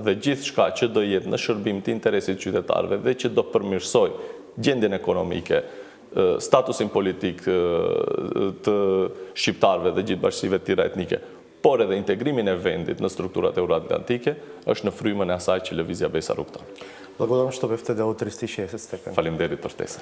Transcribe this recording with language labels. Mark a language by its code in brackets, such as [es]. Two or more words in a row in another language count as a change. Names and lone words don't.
[sq] Dhe gjithçka që do jetë në shërbim të interesit të qytetarëve dhe që do përmirësoj gjendjen ekonomike, statusin politik të shqiptarëve dhe gjithë bashkësive të tjera etnike, por edhe integrimin e vendit në strukturat euroatlantike, është në frymën e asaj që Lëvizja BESA rrugton. [mk] Благодарам што бевте дел од 360 степени. [sq] Faleminderit për ftesën.